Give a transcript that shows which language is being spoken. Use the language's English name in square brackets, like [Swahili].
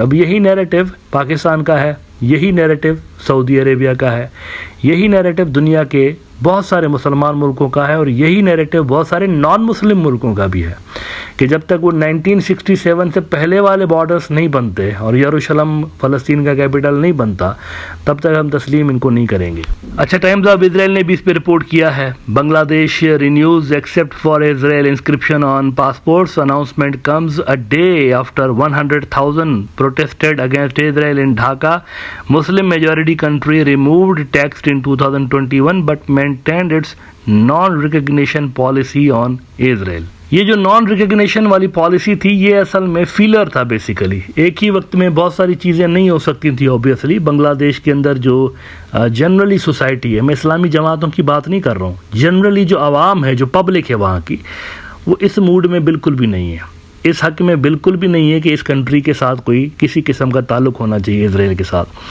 [Urdu] اب یہی نیریٹو پاکستان کا ہے, یہی نیریٹو سعودی عربیہ کا ہے, یہی نیریٹو دنیا کے بہت سارے مسلمان ملکوں کا ہے, اور یہی نیریٹو بہت سارے نان مسلم ملکوں کا بھی ہے کہ جب تک وہ 1967 سے پہلے والے بارڈرز نہیں بنتے اور یروشلم فلسطین کا کیپٹل نہیں بنتا تب تک ہم تسلیم ان کو نہیں کریں گے. اچھا, ٹائمز آف اسرائیل نے بھی اس پہ رپورٹ کیا ہے. [English] Bangladesh renews except for Israel inscription on passports. Announcement comes a day after 100,000 protested against Israel in Dhaka. Muslim majority country removed text in 2021 but maintained its non-recognition policy on Israel. [Urdu] یہ جو naan recognition والی policy تھی یہ اصل میں فیلر تھا. بیسیکلی ایک ہی وقت میں بہت ساری چیزیں نہیں ہو سکتی تھیں. اوبیسلی بنگلہ دیش کے اندر جو جنرلی سوسائٹی ہے, میں اسلامی جماعتوں کی بات نہیں کر رہا ہوں, جنرلی جو عوام ہے, جو پبلک ہے وہاں کی, وہ اس موڈ میں بالکل بھی نہیں ہے, اس حق میں بالکل بھی نہیں ہے کہ اس کنٹری کے ساتھ کوئی کسی قسم کا تعلق ہونا چاہیے اسرائیل کے ساتھ.